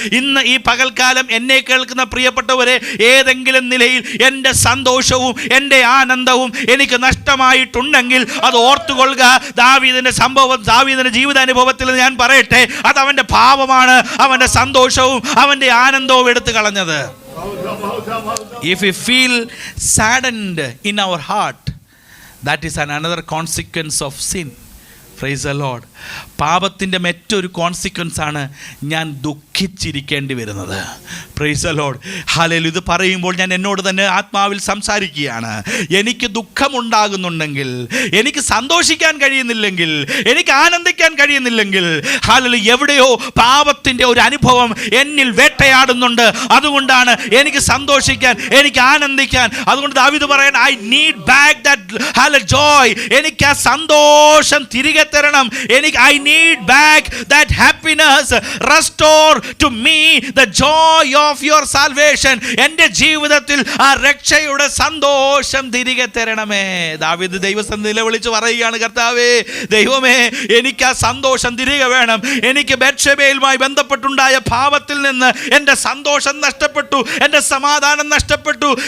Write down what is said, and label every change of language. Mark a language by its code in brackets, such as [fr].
[ml] ഇന്ന് ഈ പകൽക്കാലം എന്നെ കേൾക്കുന്ന പ്രിയപ്പെട്ടവരെ, ഏതെങ്കിലും നിലയിൽ എൻ്റെ സന്തോഷവും എൻ്റെ ആനന്ദവും എനിക്ക് നഷ്ടമായിട്ടുണ്ടെങ്കിൽ അത് ഓർത്തുകൊള്ളുക. ദാവീദിന്റെ ജീവിതാനുഭവത്തിൽ ഞാൻ പറയട്ടെ, അത് അവൻ്റെ പാപമാണ് അവൻ്റെ സന്തോഷവും അവൻ്റെ ആനന്ദവും എടുത്തു കളഞ്ഞത്. [en] If we feel saddened in our heart, that is another consequence of sin. Praise the Lord. [ml] പാപത്തിൻ്റെ മറ്റൊരു കോൺസിക്വൻസ് ആണ് ഞാൻ ദുഃഖിച്ചിരിക്കേണ്ടി വരുന്നത്. [en] Praise the Lord. [ml] ഹല്ലേലൂയ. ഇത് പറയുമ്പോൾ ഞാൻ എന്നോട് തന്നെ ആത്മാവിൽ സംസാരിക്കുകയാണ്. എനിക്ക് ദുഃഖമുണ്ടാകുന്നുണ്ടെങ്കിൽ, എനിക്ക് സന്തോഷിക്കാൻ കഴിയുന്നില്ലെങ്കിൽ, എനിക്ക് ആനന്ദിക്കാൻ കഴിയുന്നില്ലെങ്കിൽ, ഹല്ലേലൂയ, എവിടെയോ പാപത്തിൻ്റെ ഒരു അനുഭവം എന്നിൽ വേട്ടയാടുന്നുണ്ട്. അതുകൊണ്ടാണ് എനിക്ക് സന്തോഷിക്കാൻ, എനിക്ക് ആനന്ദിക്കാൻ. അതുകൊണ്ട് ദാവീദ് പറയാൻ, [en] I need back that joy. [ml] എനിക്ക് ആ സന്തോഷം തിരികെ തരണം. [en] I need back that happiness. Restore to me the joy of your salvation. [ml] എൻ്റെ ജീവിതത്തിൽ ആ രക്ഷയുടെ സന്തോഷം തിരികെ തരണമേ. ദാവീദ് ദൈവസന്നിധിയിൽ വിളിച്ച് പറയുകയാണ്, കർത്താവേ, ദൈവമേ, എനിക്ക് ആ സന്തോഷം തിരികെ വേണം. എനിക്ക് ബത്ശേബയുമായി ബന്ധപ്പെട്ടുണ്ടായ പാപത്തിൽ നിന്ന് എൻ്റെ സന്തോഷം നഷ്ടപ്പെട്ടു, എൻ്റെ സമാധാനം നഷ്ടപ്പെട്ടു.